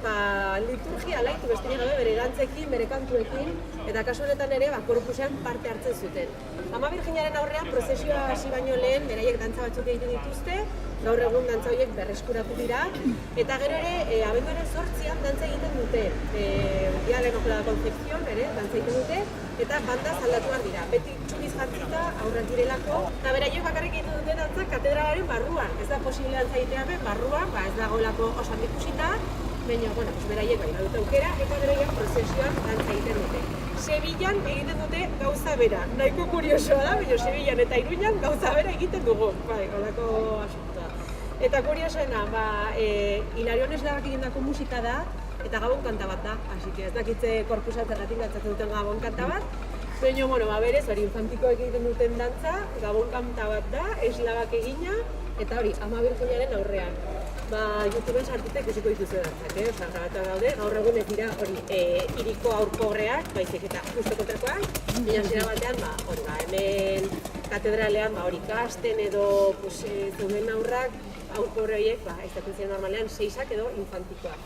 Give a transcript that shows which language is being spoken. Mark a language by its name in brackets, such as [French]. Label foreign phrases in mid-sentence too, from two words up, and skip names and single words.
[Basque] Liturgia alaitu besterik gabe bere dantzekin, bere kantuekin, eta kasu honetan ere korpusean parte hartzen zuten. Ama Birjinaren aurrean prozesioa hasi baino lehen beraiek dantza batzuk egiten dituzte, gaur egun dantza horiek berreskuratu dira, eta gero ere abenduaren 8an dantza egiten dute. [Spanish] Dia de la Concepción [Basque] ere dantza egiten dute, eta bandaz aldatuak dira. Beti txubiz jantzita aurrak direlako, eta beraiek bakarrik egiten dute dantza katedralaren barruan. Ez da posible dantza egitea barruan, ez dagoelako osan ikusita, baina, beraiek bai badute aukera, eta beraiek prozesioan dantza egiten dute. Sevillan egiten dute gauza bera, nahiko kuriosoa da, baina Sevillan eta Iruñan gauza bera egiten dugu, holako asuntoa. Eta kuriosoena, Hilarion Eslagak egindako musika da, eta gabon kanta bat da, [Spanish] así que [Basque] ez dakitze korpusa zergatik dantzatzen duten gabon kanta bat, baina, berez, hori infantikoek egiten duten dantza, gabon kanta bat da, Eslagak egina, eta hori, Ama Birjinaren aurrean. YouTubeen sartuta ikusiko dituzue dantzak, grabatuak daude, gaur egun ez dira hori hiriko haur pobreak, baizik eta justo kontrakoak, baina hasiera batean, hemen katedralean hori ikasten edo zeuden aurrak, haur pobre horiek, izaten ziren normalean 6ak edo infantikoak.